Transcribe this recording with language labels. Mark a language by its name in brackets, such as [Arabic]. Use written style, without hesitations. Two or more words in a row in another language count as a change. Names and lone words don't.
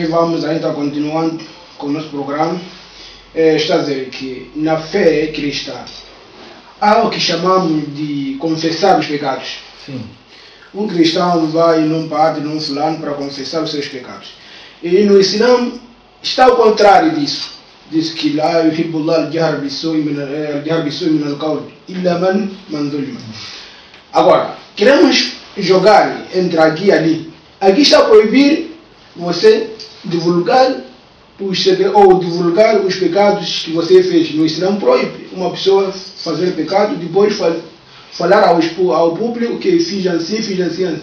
[Portuguese] Vamos ainda continuando com o nosso programa. Está a dizer que na fé cristã há o que chamamos de confessar os pecados. Sim. Um cristão vai num padre, num fulano, para confessar os seus pecados. E no Islã está ao contrário disso. Diz que [Arabic] لا يحب الله الجهر بالسوء من القول إلا من ظلم. [Portuguese] Agora, queremos jogar entre aqui e ali. Aqui está a proibir você divulgar os pecados que você fez. No Islã proíbe uma pessoa fazer pecado, depois falar ao público que fiz assim.